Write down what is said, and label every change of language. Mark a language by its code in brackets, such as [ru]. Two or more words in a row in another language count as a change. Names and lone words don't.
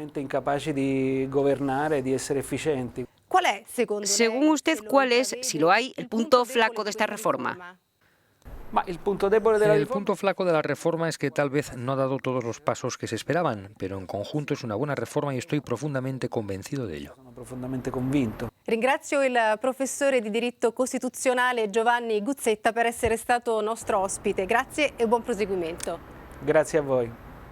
[es] Según usted, ¿cuál es, si lo hay, el punto flaco de esta reforma? El punto flaco de la reforma es que tal vez no ha dado todos los pasos que se esperaban, pero en conjunto es una buena reforma y estoy profundamente convencido de ello. [it] Ringrazio il professore di diritto costituzionale Giovanni Guzzetta per essere stato nostro ospite. Grazie e buon proseguimento. Grazie a voi.